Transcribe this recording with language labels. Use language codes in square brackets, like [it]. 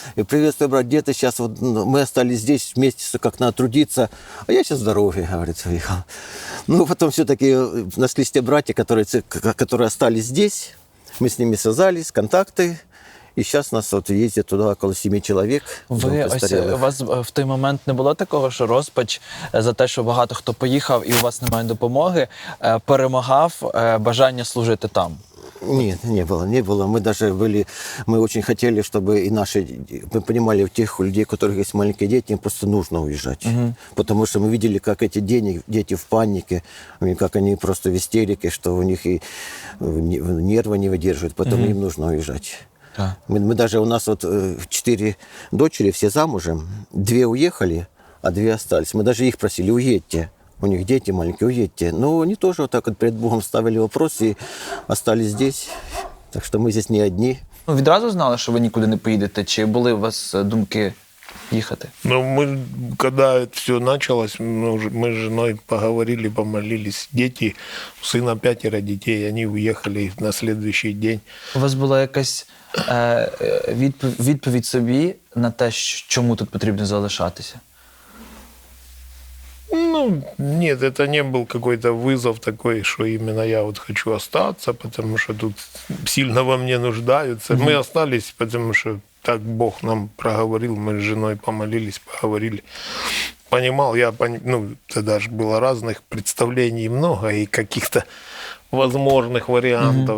[ru] И приветствую, брат, где ты сейчас? Вот, мы остались здесь вместе, как надо трудиться. А я сейчас в дороге, говорит, выехал. Потом все-таки нашлись те братья, которые остались здесь. Мы с ними связались, контакты. И сейчас нас вот ездит туда около 7 человек. [uk] Ви ось у вас в той момент не було такого, що розпач за те, що багато хто поїхав і у вас немає допомоги, перемагав бажання служити там? [ru] Нет, не было. Мы очень хотели, чтобы и мы понимали, у тех людей, у которых есть маленькие дети, им просто нужно уезжать. Потому что мы видели, как эти дети в панике, как они просто в истерике, что у них и нервы не выдерживают, поэтому им нужно уезжать. Да. Мы даже, у нас вот 4 дочери, все замужем, 2 уехали, а 2 остались. Мы даже их просили, уедьте. У них дети маленькие, уедьте. Но они тоже вот так вот перед Богом ставили вопрос и остались здесь. Так что мы здесь не одни. [uk] Ну, відразу знали, що ви нікуди не поїдете? Чи були у вас думки їхати? [ru] Ну, когда это все началось, мы с женой поговорили, помолились. Дети, у сына 5 детей, они уехали на следующий день. [uk] У вас була якась відповідь собі на те, чому тут потрібно залишатися? [ru] Ну, нет, это не был какой-то вызов такой, что именно я вот хочу остаться, потому что тут сильно во мне нуждаются. Мы остались, потому что так Бог нам проговорил, мы с женой помолились, поговорили. Понимал, тогда же было разных представлений много и каких-то возможных вариантов.